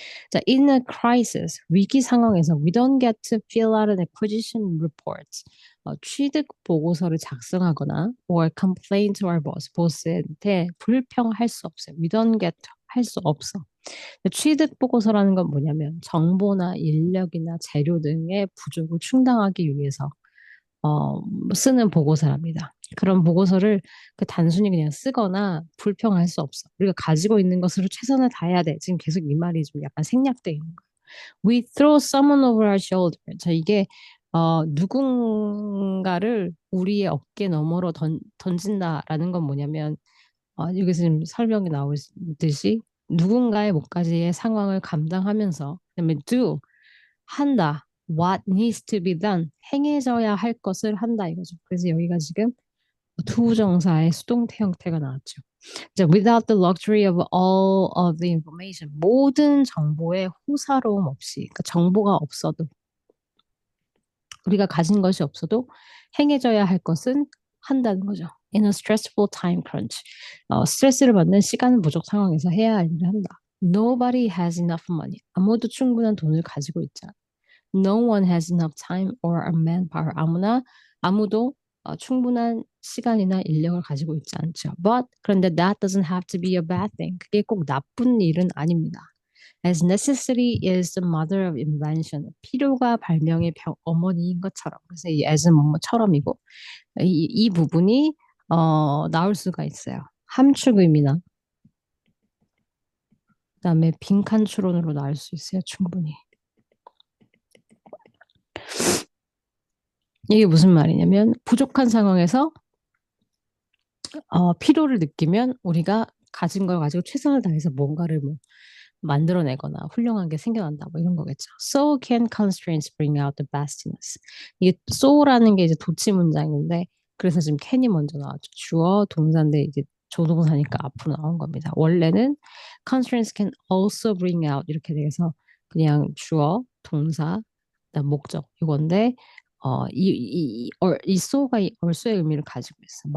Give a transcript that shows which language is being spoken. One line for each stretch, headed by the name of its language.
English: 자, in a crisis,
Korean: 위기 상황에서
English: we don't get to fill out an acquisition report.
Korean: 취득 보고서를 작성하거나
English: or complain to our boss,
Korean: 보스한테 불평할 수 없어요.
English: we don't get to,
Korean: 할 수 없어. 취득 보고서라는 건 뭐냐면 정보나 인력이나 재료 등의 부족을 충당하기 위해서 쓰는 보고서랍니다. 그런 보고서를 단순히 그냥 쓰거나 불평할 수 없어. 우리가 가지고 있는 것으로 최선을 다해야 돼. 지금 계속 이 말이 좀 약간 생략돼 있는 거예요.
English: We throw someone over our shoulder.
Korean: 자, 이게 누군가를 우리의 어깨 너머로 던진다라는 건 뭐냐면 여기서 지금 설명이 나오듯이 누군가의 목까지의 상황을 감당하면서 그다음에 do 한다.
English: What needs to be done.
Korean: 행해져야 할 것을 한다 이거죠. 그래서 여기가 지금 투부정사의 수동태 형태가 나왔죠.
English: 이제 without the luxury of all of the information.
Korean: 모든 정보의 호사로움 없이. 그러니까 정보가 없어도 우리가 가진 것이 없어도 행해져야 할 것은 한다는 거죠.
English: In a stressful time crunch.
Korean: 스트레스를 받는 시간 부족 상황에서 해야 할 일을 한다.
English: Nobody has enough money.
Korean: 아무도 충분한 돈을 가지고 있지 않아.
English: No one has enough time or a manpower.
Korean: 아무도 충분한 시간이나 인력을 가지고 있지 않죠.
English: But
Korean: 그런데
English: that doesn't have to be a bad thing.
Korean: 그게 꼭 나쁜 일은 아닙니다.
English: As necessity is the mother of invention.
Korean: 필요가 발명의 어머니인 것처럼. 그래서 이 as은 뭐뭐처럼이고 이 부분이 나올 수가 있어요. 함축 의미나 그다음에 빈칸 추론으로 나올 수 있어요. 충분히. 이게 무슨 말이냐면 부족한 상황에서 필요를 느끼면 우리가 가진 걸 가지고 최선을 다해서 뭔가를 뭐 만들어내거나 훌륭한 게 생겨난다 뭐 이런 거겠죠.
English: So can constraints bring out the best in us.
Korean: 이게 so라는 게 이제 도치 문장인데 그래서 지금 can이 먼저 나왔죠. 주어 동사인데 이제 조동사니까 앞으로 나온 겁니다. 원래는
English: constraints can also bring out
Korean: 이렇게 돼서 그냥 주어 동사 그다음 목적 이건데 이 so가 이 also의 의미를 가지고 있어.